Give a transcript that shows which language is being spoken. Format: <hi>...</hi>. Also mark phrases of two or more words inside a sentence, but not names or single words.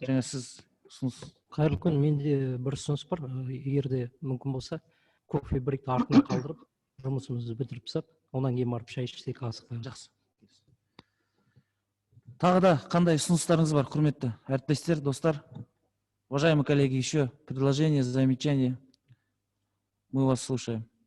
<kk>жаңа сіз ұсыныс. Қайырлы күн, менде бір ұсыныс бар. Егерде мүмкін болса, кофе брейкті артына қалдырып, жұмысымызды бітіріп тастап, онан кейін барып шай ішсек асықпай. Жақсы. Тағы да қандай ұсыныстарыңыз бар, құрметті әріптестер, достар?</kk> <ru>Уважаемые коллеги, еще предложения, замечания? Мы вас слушаем.</ru>